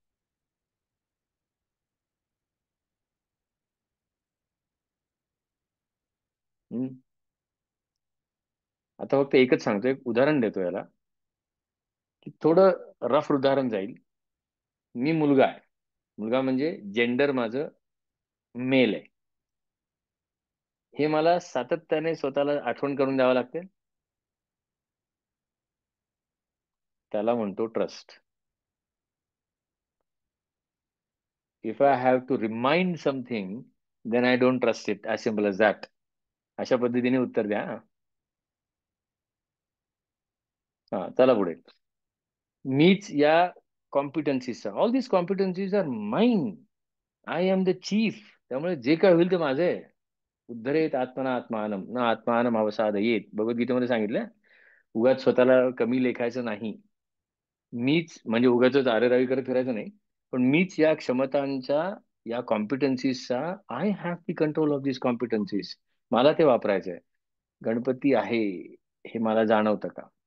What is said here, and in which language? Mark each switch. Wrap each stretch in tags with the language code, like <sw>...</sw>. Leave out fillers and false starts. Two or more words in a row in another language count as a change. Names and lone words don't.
<mr>आता फक्त एकच सांगतो, एक उदाहरण देतो याला, की थोडं रफ उदाहरण जाईल. मी मुलगा आहे. मुलगा म्हणजे जेंडर माझं मेल आहे. हे मला सातत्याने स्वतःला आठवण करून द्यावं लागते. त्याला म्हणतो ट्रस्ट.</mr> <en>If I have to remind something, then I don't trust it, as simple as that.</en> <mr>अशा पद्धतीने उत्तर द्या. हा, चला पुढे. मीच या कॉम्पिटन्सीचा,</mr> <en>All this competencies are mine. I am the chief.</en> <mr>त्यामुळे जे काय होईल ते माझं आहे.</mr> <sa>उद्धरेत आत्मना आत्मानम ना आत्मानम अवसादयेत,</sa> <mr>भगवद्गीतेमध्ये सांगितलं. उगाच स्वतःला कमी लेखायचं नाही. मीच म्हणजे उगाच आरेरावी करत फिरायचं नाही. पण मीच या क्षमतांचा, या कॉम्पिटन्सीजचा,</mr> <en>I have the control of these competencies.</en> <mr>मला ते वापरायचं आहे. गणपती आहे हे मला जाणवतं का?</mr>